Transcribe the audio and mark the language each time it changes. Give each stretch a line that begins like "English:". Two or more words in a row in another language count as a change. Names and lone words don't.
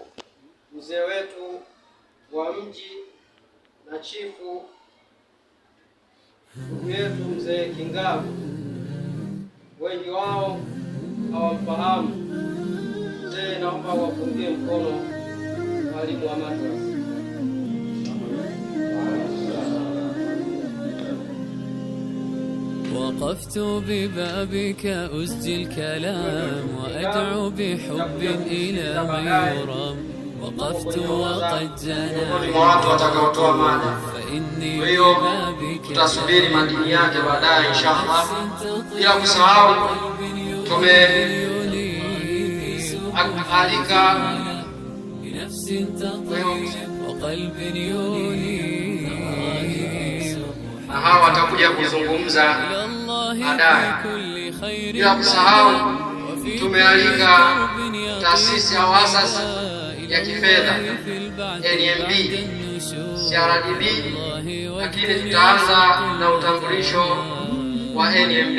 Swahili: Mzee wetu wa mji na chifu ndugu yetu mzee Kingavu wengi wao hawamfahamu. Mzee, naomba wapungie mkono walimu wa madrasa.
Arabic: وقفت ببابك أسجي الكلام وأدعو بحب إلى من يرام وقفت وقد جنى فإني ببابك
Swahili: tutasubiri madini yake baadaye inshallah. Bila kusahau tumealika
Arabic: وقلب يولي
Swahili: na hawa watakuja kuzungumza baadaye. Bila kusahau tumealika taasisi au asasi ya kifedha NMB, CRDB, lakini tutaanza na utambulisho wa NMB.